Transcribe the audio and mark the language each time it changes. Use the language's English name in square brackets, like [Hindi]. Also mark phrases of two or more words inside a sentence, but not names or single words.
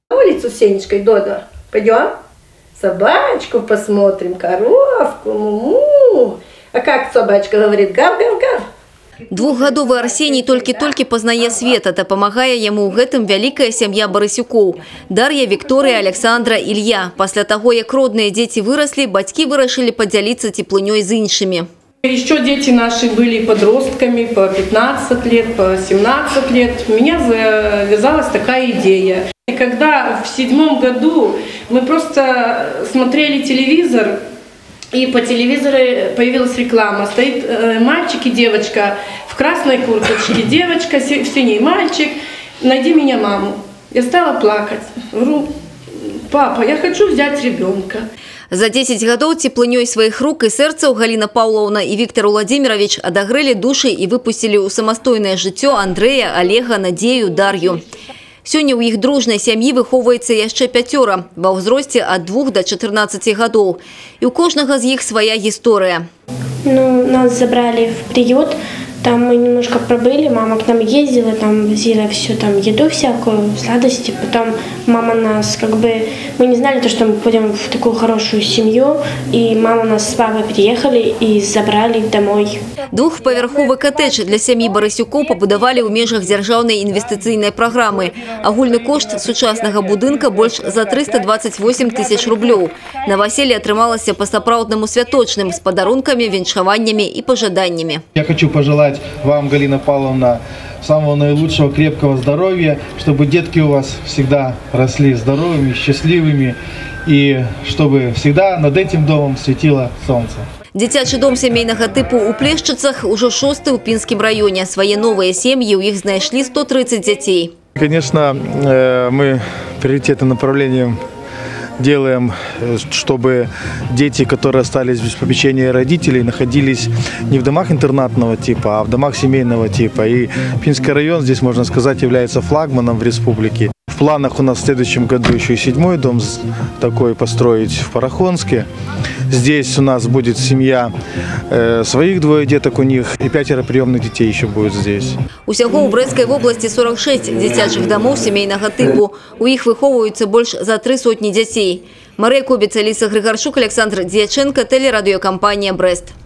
[Russian] На улицу с Сенечкой, Додо. Пойдем? Собачку посмотрим, коровку, му-му. А как собачка говорит? Гав-гав-гав. [Belarusian] Двухгадовы Арсений толькі-толькі пазнае свет, а дапамагае яму ў гэтым вялікая сям'я Барысюкоў. Дар'я, Вікторыя, Александра, Ілья. Пасля таго, як родныя дзеці выраслі, бацькі вырашылі падзяліцца цеплынёй з іншымі. [Russian] Еще дети наши были подростками, по 15 лет, по 17 лет. У меня завязалась такая идея. И когда в 2007 году мы просто смотрели телевизор, и по телевизору появилась реклама. Стоит мальчик и девочка в красной курточке, девочка в синей, мальчик. Найди меня маму. Я стала плакать. Говорю, папа, я хочу взять ребенка. [Belarusian] За 10 гадоў цеплынёй сваіх рук і сэрцаў Галіна Паўлаўна і Віктор Уладзімірович адагрэлі душы і выпусцілі ў самастойнае жыццё Андрэя, Олега, Надзею, Дар'ю. Сёння ў іх дружнай сям'і выхоўваецца яшчэ 5 ва ўзросце ад 2 до 14 гадоў. І ў кожнага з іх свая гісторыя. [Russian] Нас забрали в приют, там мы немножко пробыли, мама к нам ездила, там возила всю там еду всякую, сладости. Потом мама нас мы не знали, что мы пойдем в такую хорошую семью, и мама нас с папой переехали и забрали домой. [Belarusian] Двухпавярховы коттедж для сям'і Барысюкоў пабудавалі ў межах дзяржаўнай інвестыцыйнай праграмы. Агульны кошт сучаснага будынка больш за 328 тысяч рублёў. Новоселье атрымалася па-сапраўднаму святочным, с подарунками, віншаваннями и пожаданиями. [Russian] Я хочу пожелать вам, Галина Павловна, самого наилучшего, крепкого здоровья, чтобы детки у вас всегда росли здоровыми, счастливыми, и чтобы всегда над этим домом светило солнце. [Belarusian] Дзіцячы дом сямейнага тыпу ў Плешчыцах уже 6-й ў Пінскім раёне. Свае новыя сем'і ў іх знайшлі 130 дзяцей. [Russian] Конечно, мы приоритетным направлением делаем, чтобы дети, которые остались без попечения родителей, находились не в домах интернатного типа, а в домах семейного типа. И Пинский район, здесь, можно сказать, является флагманом в республике. В планах у нас в следующем году еще и 7-й дом такой построить в Парахонске. Здесь у нас будет семья, своих 2 деток у них, и 5 приемных детей еще будет здесь. [Belarusian] Усяго ў Брэсцкай вобласці 46 дзіцячых домов семейнага тыпу. У іх выхоўваюцца больш за 300 дзяцей. Марыя Кобец, Аліса Грыгарчук, Александр Дьяченко, телерадиокомпания «Брест».